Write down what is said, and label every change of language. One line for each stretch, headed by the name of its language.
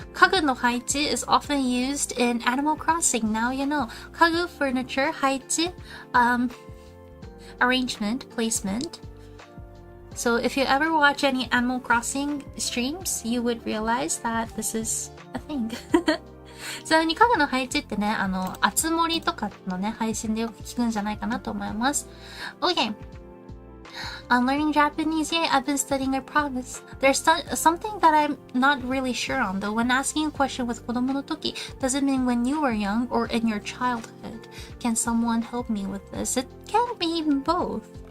English: 家具の配置 is often used in Animal Crossing. Now you know. 家具 furniture 配置、arrangement, placement. So if you ever watch any Animal Crossing streams, you would realize that this is a thing.
Japanese: ちなみに家具の配置ってね、あつ森とかのね、配信でよく聞くんじゃないかなと思います。
English: Okay. On learning Japanese, yeah, I've been studying, I promise. There's something that I'm not really sure on, though. When asking a question with 子供の時, does it mean when you were young or in your childhood? Can someone help me with this? It can be both.